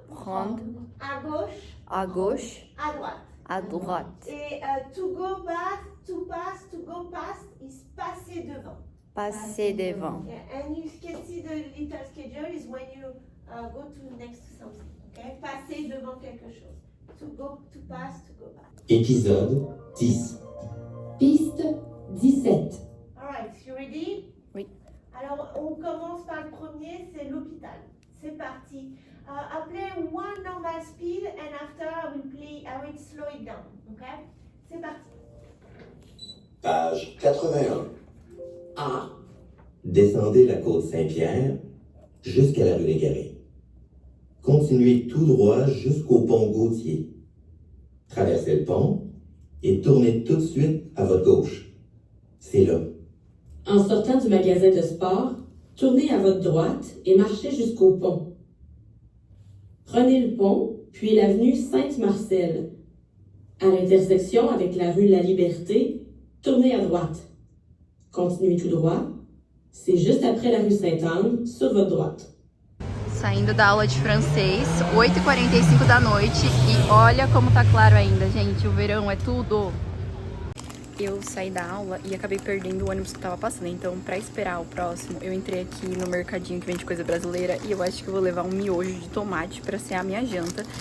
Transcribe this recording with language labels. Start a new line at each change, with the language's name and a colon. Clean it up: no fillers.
French: prendre, à gauche, à gauche, à droite. à droite.
English: Et to go past, to pass, to go past is
French: passer devant. Passer devant.
English: Yeah, and you can see the little schedule is when you go to next to something. Okay?
French: Passer devant quelque chose.
English: To go, to pass, to go back.
French: Épisode 10. Piste 17.
English: Alright, you ready?
French: Oui. Alors, on commence par le premier, c'est l'hôpital. C'est parti. Appelez
English: one normal speed and after I will slow it down.
French: Okay? C'est parti. Page 81. A. Descendez la côte Saint-Pierre jusqu'à la rue Légaré. Continuez tout droit jusqu'au pont Gautier. Traversez le pont et tournez tout de suite à votre gauche. C'est là. En sortant du magasin de sport, tournez à votre droite et marchez jusqu'au pont. Prenez le pont, puis l'avenue Sainte-Marcel. À l'intersection avec la rue La Liberté, tournez à droite. Continuez tout droit. C'est juste après la rue Sainte-Anne, sur votre droite.
Portuguese: Saindo da aula de francês, 8h45 da noite, e olha como tá claro ainda, gente, o verão é tudo. Eu saí da aula e acabei perdendo o ônibus que tava passando, então pra esperar o próximo, eu entrei aqui no mercadinho que vende coisa brasileira e eu acho que eu vou levar um miojo de tomate pra ser a minha janta.